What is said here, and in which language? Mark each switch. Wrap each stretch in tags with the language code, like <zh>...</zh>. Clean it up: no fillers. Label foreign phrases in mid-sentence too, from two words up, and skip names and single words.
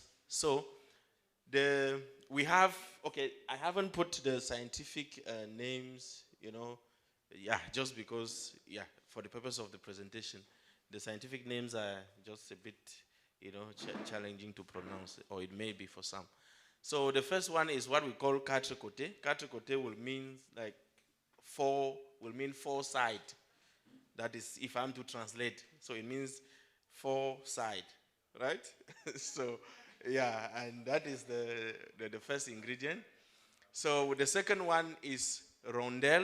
<en>So we have, okay, I haven't put the scientific names, yeah, just because, yeah, for the purpose of the presentation, the scientific names are just a bit, challenging to pronounce, or it may be for some. So the first one is what we call</en> <fr>quatre côté. Quatre côté</fr> <en>will mean four side. That is, if I'm to translate, so it means four side, right? So yeah, and that is the first ingredient. So the second one is rondelle.</en>